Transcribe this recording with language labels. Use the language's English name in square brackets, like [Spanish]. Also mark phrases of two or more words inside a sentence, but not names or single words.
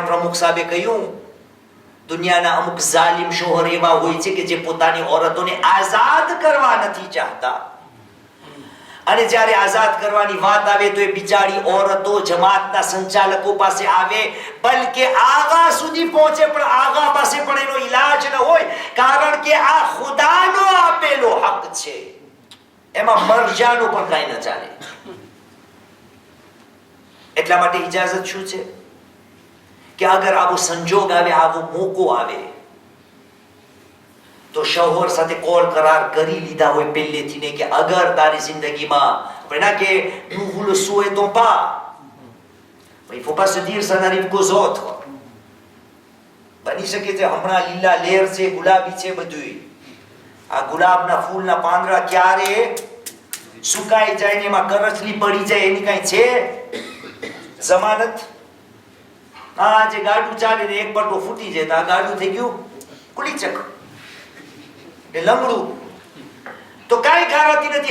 [Gujarati] પ્રમુખ સાહેબે કહ્યું, દુનિયાના અમુક જાલિમ શોહર એવા હોય છે કે જે પોતાની औरतोને આઝાદ કરવા નથી ચાહતા, અને જ્યારે આઝાદ કરવાની વાત આવે તો એ બિચારી औरतो જમાતના સંચાલકો પાસે આવે, બલકે આગા સુધી પહોંચે, પણ આગા પાસે પણ એનો ઈલાજ ન હોય, કારણ કે આ ખુદાનો આપેલો હક છે, એમાં મરજાનું પણ કઈ ન ચાલે. એટલા માટે ઇજાઝત શું છે કે અગર આવો સંજોગ આવે, આવો મોકો આવે, તો શૌહર સાથે કોલ કરાર કરી લીધા હોય પહેલેથી ને કે અગર તારી જિંદગીમાં ના કે [French] nous le souhaitons pas, il faut pas se dire ça n'arrive qu'aux autres. [Gujarati] બની શકે છે હમણાં લીલા લેર છે, ગુલાબી છે બધું, આ ગુલાબના ફૂલના પાંદડા ક્યારે સુકાઈ જાય ને એમાં કરચલી પડી જાય એની કઈ છે જમાનત? આ જે ગાડું ચાલે ને એક પટ્ટો ફૂટી જાય તો આ ગાડું થઈ ગયું કુલીચક એ લંગડું, તો કઈ ગારાતી નથી.